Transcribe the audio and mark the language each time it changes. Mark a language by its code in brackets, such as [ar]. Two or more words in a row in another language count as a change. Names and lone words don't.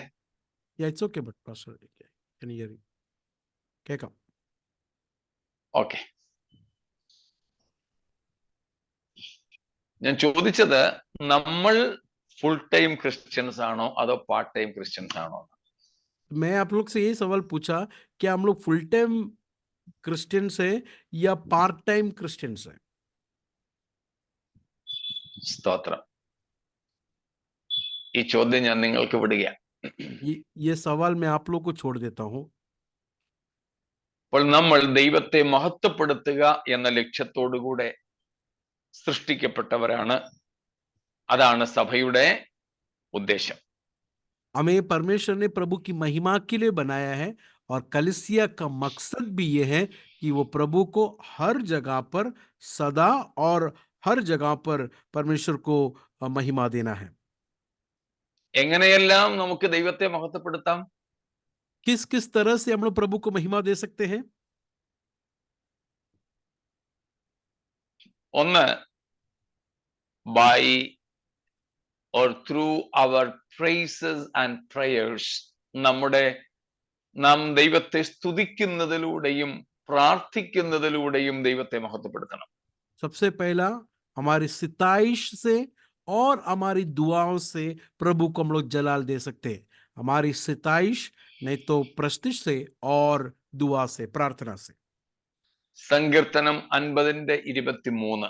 [en] Yeah, it's okay, but pastor, can you hear me? [ml] കേൾക്കാം. ഓക്കെ, ഞാൻ ചോദിച്ചത് നമ്മൾ [en] full time Christians [ml] ആണോ അതോ [en] part time Christians [ml] ആണോ? [hi] मैं आप लोग से यही सवाल पूछा कि हम लोग [en] full time Christians [hi] है या [en] part time Christians [hi] है. [ml] സ്തോത്രം. ഈ ചോദ്യം ഞാൻ നിങ്ങൾക്ക് വിടുക. [hi] ये सवाल मैं आप लोग को छोड़ देता हूँ. [ml] അപ്പോൾ നമ്മൾ ദൈവത്തെ മഹത്വപ്പെടുത്തുക എന്ന ലക്ഷ്യത്തോടുകൂടെ സൃഷ്ടിക്കപ്പെട്ടവരാണ്. അതാണ് സഭയുടെ ഉദ്ദേശം. [hi] हमें परमेश्वर ने प्रभु की महिमा के लिए बनाया है और कलीसिया का मकसद भी ये है कि वो प्रभु को हर जगह पर सदा और हर जगह पर परमेश्वर को महिमा देना है. [ml] എങ്ങനെയെല്ലാം നമുക്ക് ദൈവത്തെ മഹത്വപ്പെടുത്താം? [hi] किस किस तरह से हम लोग प्रभु को महिमा दे सकते हैं? [ml] ഒന്ന്, [en] by or through our praises and prayers, [ml] നാം ദൈവത്തെ സ്തുതിക്കുന്നതിലൂടെയും പ്രാർത്ഥിക്കുന്നതിലൂടെയും ദൈവത്തെ മഹത്വപ്പെടുത്തണം. [hi] सबसे पहला हमारी सिताइश से और हमारी दुआओं से प्रभु को हम लोग जलाल दे सकते हैं. हमारी सिताइश, नहीं तो प्रस्तिश से और दुआ से, प्रार्थना से. [ml] സങ്കീർത്തനം 50:23.